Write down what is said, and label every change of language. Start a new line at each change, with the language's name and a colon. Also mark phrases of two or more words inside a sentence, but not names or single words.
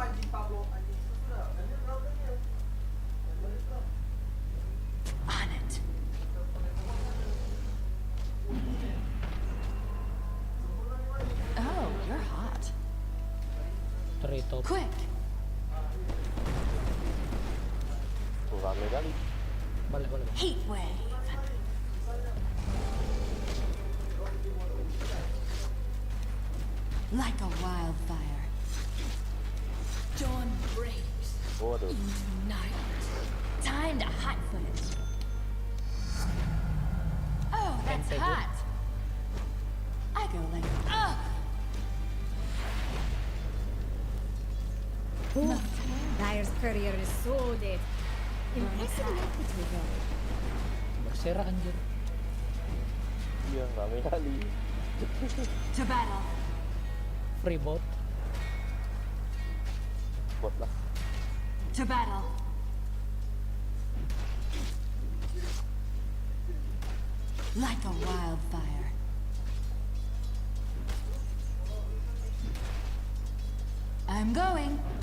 English: On it. Oh, you're hot. Quick.
Indonesian: Rame kali. Balik.
English: Heat wave. Like a wildfire. Dawn breaks
Indonesian: Waduh.
English: into night. Time to hotfoot it. Oh, that's hot. I go like, ugh. Dyer's courier is so dead. Impressive magnitude though.
Indonesian: Berserah anjir. Iya, rame kali.
English: To battle. Free bot.
Indonesian: Bot lah.
English: To battle. Like a wildfire. I'm going.